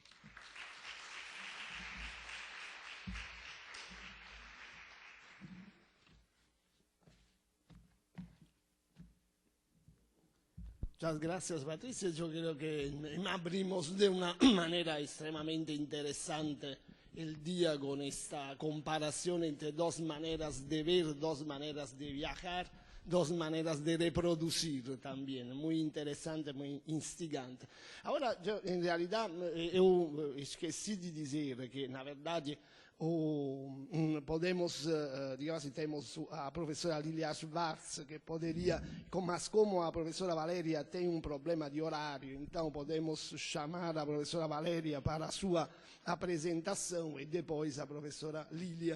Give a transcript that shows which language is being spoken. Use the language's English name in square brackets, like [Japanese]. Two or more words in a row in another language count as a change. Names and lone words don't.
[Spanish] Muchas gracias, Patricia. Yo creo que abrimos de una manera extremadamente interesante el día con esta comparación entre 2 maneras de ver, 2 maneras de viajar, 2 maneras de reproducir también. Muy interesante, muy instigante. [Italian] Ora, in realtà, [Portuguese] eu esqueci [Italian] di dire che, [Portuguese] na verdade, podemos, digamos, temos a professora Lilia Schwartz, que poderia, mas como a professora Valéria tem um problema de horário, então podemos chamar a professora Valéria para a sua apresentação e depois a professora Lilia.